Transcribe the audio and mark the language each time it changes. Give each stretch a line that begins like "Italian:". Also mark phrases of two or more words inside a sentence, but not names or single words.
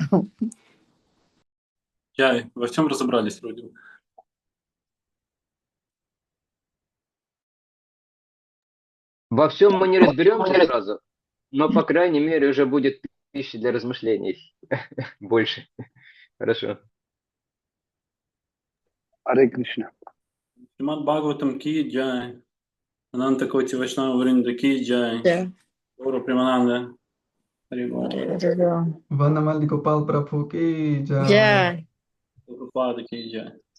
Russian: Яй, во всем разобрались вроде бы. Во всем мы не разберемся сразу, но, по крайней мере, уже будет пищи для размышлений больше. Хорошо. Харе Кришна. Шримад Бхагаватам
Hindi: की जय.
Russian: Ананта Коти Вайшнава Вринда
Hindi: की जय.
Russian: Да. Гуру Примананда.
Bangla: হরি বল.
Russian: Ванамали Гопал Прабху
Hindi: की जय.
Russian: Я. Прабхупада
Hindi: की जय.